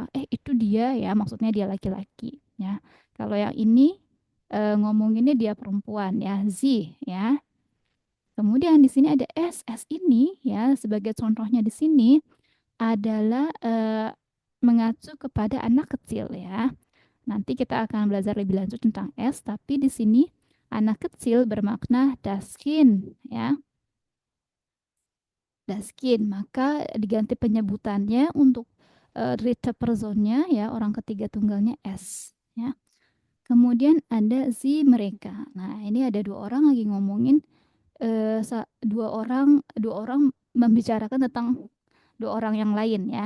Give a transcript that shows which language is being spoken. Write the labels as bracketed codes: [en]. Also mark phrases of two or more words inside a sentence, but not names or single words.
[id] Itu dia, ya, maksudnya dia laki-laki, ya. Kalau yang ini ngomonginnya dia perempuan, ya, Z, ya. Kemudian di sini ada S. S ini, ya, sebagai contohnya di sini adalah mengacu kepada anak kecil, ya. Nanti kita akan belajar lebih lanjut tentang S, tapi di sini anak kecil bermakna [de] das Kind, [id] ya. [de] Das Kind, [id] maka diganti penyebutannya untuk [de] dritte Personnya, [id] ya, orang ketiga tunggalnya S, ya. Kemudian ada si mereka. Nah, ini ada dua orang lagi ngomongin dua orang membicarakan tentang dua orang yang lain, ya.